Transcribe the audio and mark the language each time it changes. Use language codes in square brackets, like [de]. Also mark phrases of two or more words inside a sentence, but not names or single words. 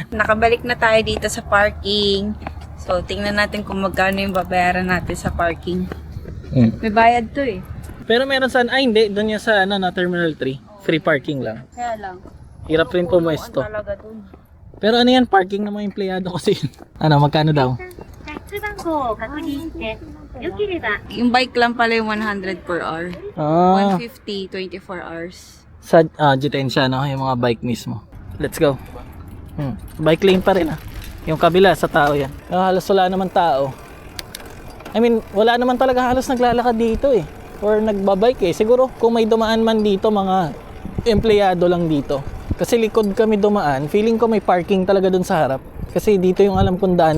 [tl] Nakabalik na tayo dito sa parking. So, tingnan natin kung magkano yung babayaran natin sa parking. May bayad to eh. Pero meron saan? Ay hindi. Doon yan sa na Terminal 3. Free parking lang. Kaya lang. Hirap rin pumuesto. Talaga dun. Pero ano yan? Parking ng mga empleyado kasi. Ano, magkano daw? [ja] 脱番号を確認してよければ [tl] Yung bike lang pala yung 100 [en] per hour. [tl] Ah, 150, 24 hours. sa Jitensya, no? Yung mga bike mismo. [en] Let's go. [tl] Bike lane pa rin ah. Yung kabila sa tao yan. Halos wala naman tao. [en] I mean, [tl] wala naman talaga halos naglalakad dito eh. Or nagbabike eh. Siguro kung may dumaan man dito, mga empleyado lang dito. Kasi likod kami dumaan. Feeling ko may parking talaga dun sa harap. Kasi dito yung alam kong daan.